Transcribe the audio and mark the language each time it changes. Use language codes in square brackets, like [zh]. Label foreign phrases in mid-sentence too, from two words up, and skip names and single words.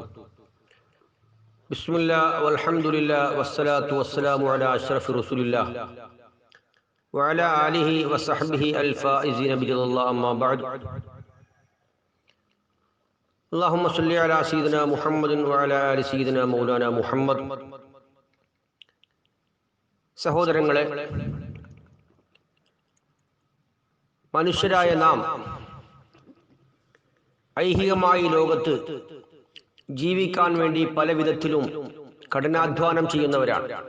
[ar] بسم الله والحمد لله والصلاة والسلام على أشرف رسول الله وعلى آله وصحبه الفائزين برضا الله، أما بعد. اللهم صل على سيدنا محمد وعلى آل سيدنا مولانا محمد. [ml] സഹോദരങ്ങളെ, മനുഷ്യരായ നാം ഐഹികമായി ലോകത്ത് ജീവിക്കാൻ വേണ്ടി പല വിധത്തിലും കഠിനാധ്വാനം ചെയ്യുന്നവരാണ്.